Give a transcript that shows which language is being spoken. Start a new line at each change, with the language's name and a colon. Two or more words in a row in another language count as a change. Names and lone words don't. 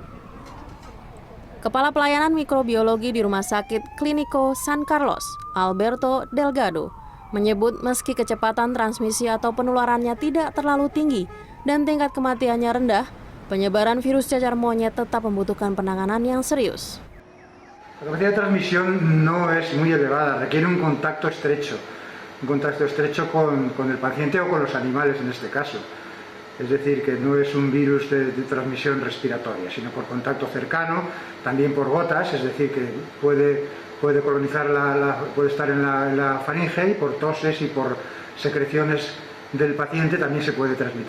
Indonesian: Kepala Pelayanan Mikrobiologi di Rumah Sakit Clínico San Carlos, Alberto Delgado, menyebut meski kecepatan transmisi atau penularannya tidak terlalu tinggi dan tingkat kematiannya rendah, penyebaran virus cacar monyet tetap membutuhkan penanganan yang serius.
Spanish: La capacidad de transmisión no es muy elevada, requiere un contacto estrecho con el paciente o con los animales en este caso. Es decir, que no es un virus de transmisión respiratoria, sino por contacto cercano, también por gotas, es decir, que puede colonizar puede estar en la faringe y por toses y por secreciones del paciente también se puede transmitir.